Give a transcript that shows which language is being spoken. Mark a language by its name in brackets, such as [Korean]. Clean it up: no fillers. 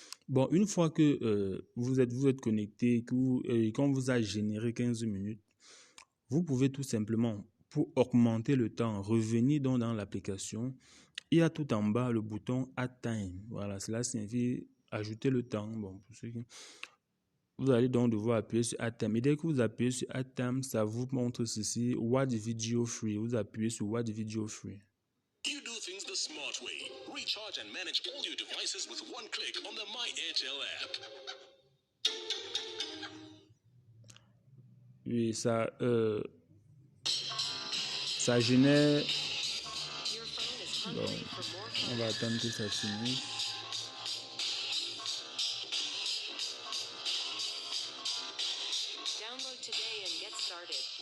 [French] Bon, une fois que vous êtes connecté, qu'on vous a généré 15 minutes, vous pouvez tout simplement, pour augmenter le temps, revenir dans l'application. Il y a tout en bas le bouton Add Time. Voilà, cela signifie ajouter le temps. Bon, pour ceux qui... Vous allez donc devoir appuyer sur Add Time. Et dès que vous appuyez sur Add Time, ça vous montre ceci, Watch Video Free. Vous appuyez sur Watch Video Free. [English] You do things the smart way. Recharge and manage all your devices with one click on the My Airtel app. [French] Oui, ça génère... Bon, on va attendre que ça finisse. [English] Download today and get started.